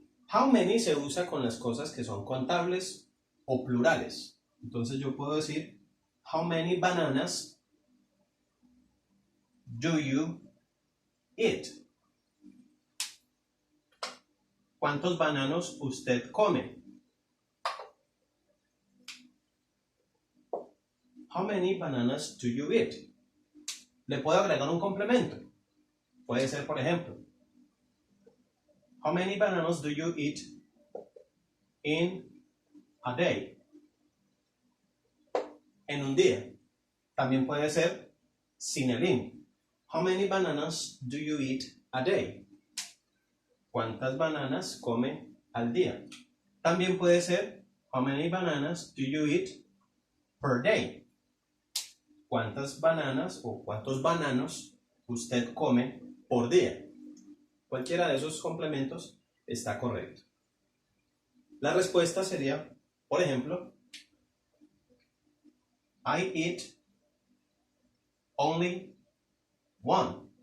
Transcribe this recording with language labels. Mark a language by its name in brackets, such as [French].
[Spanish] How many se usa con las cosas que son contables o plurales. Entonces yo puedo decir, [English] how many bananas do you eat? [Spanish] ¿Cuántos bananos usted come? [English] How many bananas do you eat? [Spanish] Le puedo agregar un complemento. Puede ser, por ejemplo, [English] how many bananas do you eat in a day? [Spanish] En un día. También puede ser sin el in. [English] How many bananas do you eat a day? [Spanish] ¿Cuántas bananas come al día? También puede ser [English] how many bananas do you eat per day? [Spanish] ¿Cuántas bananas o cuántos bananos usted come por día? Cualquiera de esos complementos está correcto. La respuesta sería, por ejemplo, [English] I eat only one.